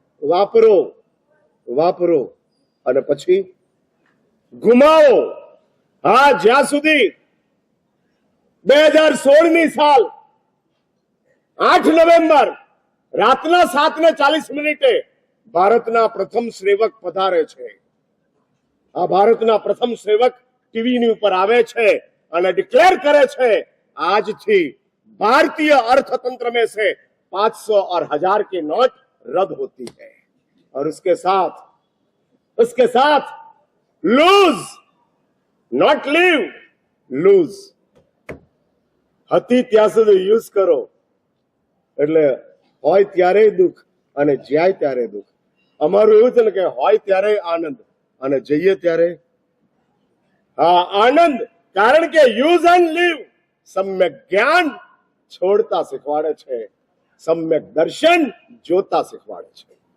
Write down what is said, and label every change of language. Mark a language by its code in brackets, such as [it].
[gu] વાપરો વાપરો અને પછી ગુમાવો. હા, જ્યાં સુધી 2016ની સાલ 8 નવેમ્બર રાતના 7:40 ભારતના પ્રથમ સેવક પધારે છે. આ ભારતના પ્રથમ સેવક ટીવીની ઉપર આવે છે અને ડિક્લેર કરે છે, આજથી [hi] भारतीय अर्थतंत्र में से 500 और 1000 की नोट रद्द होती है और उसके साथ [en] Loose, not leave, loose. [gu] હતી ત્યાં સુધી યુઝ કરો, એટલે હોય ત્યારે દુઃખ અને જાય ત્યારે દુઃખ. અમારું એવું છે ને કે હોય ત્યારે આનંદ અને જઈએ ત્યારે હા આનંદ. કારણ કે યુઝ એન્ડ લીવ સમ્યક જ્ઞાન છોડતા શીખવાડે છે, સમ્યક દર્શન જોતા શીખવાડે છે.